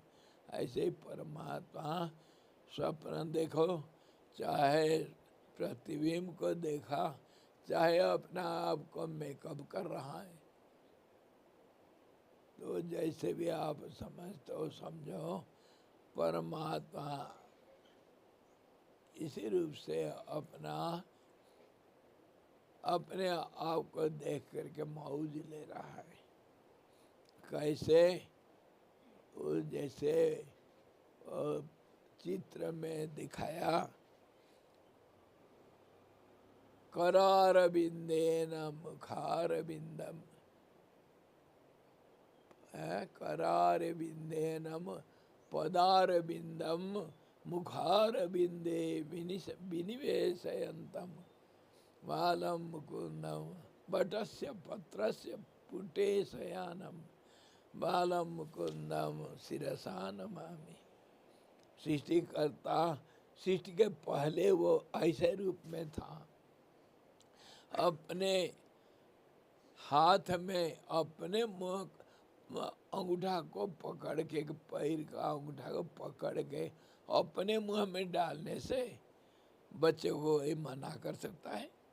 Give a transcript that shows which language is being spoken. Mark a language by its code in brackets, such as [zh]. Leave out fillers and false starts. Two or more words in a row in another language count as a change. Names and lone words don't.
[hi] ऐसे ही परमात्मा स्वप्न देखो, चाहे प्रतिबिंब को देखा, चाहे अपना आप को मेकअप कर रहा है, तो जैसे भी आप समझते हो समझो, परमात्मा इसी रूप से अपने आप को देख करके मौज ले रहा है। कैसे, वो जैसे चित्र में दिखाया, [sa] करार बिंदेन मुखार बिंदम, करार बिंदेन पदार बिंदम मुखार बिंदे विनिवेशयंतम बालम मुकुंदम बटस्य पत्रस्य पुटे शयानम बालम मुकुंदम शिरसा नमामि। [hi] सृष्टिकर्ता सृष्टि के पहले वो ऐसे रूप में था, अपने हाथ में अपने मुंह अंगूठा को पकड़ के, पैर का अंगूठा को पकड़ के अपने मुंह में डालने से बच्चे को ये मना कर सकता है?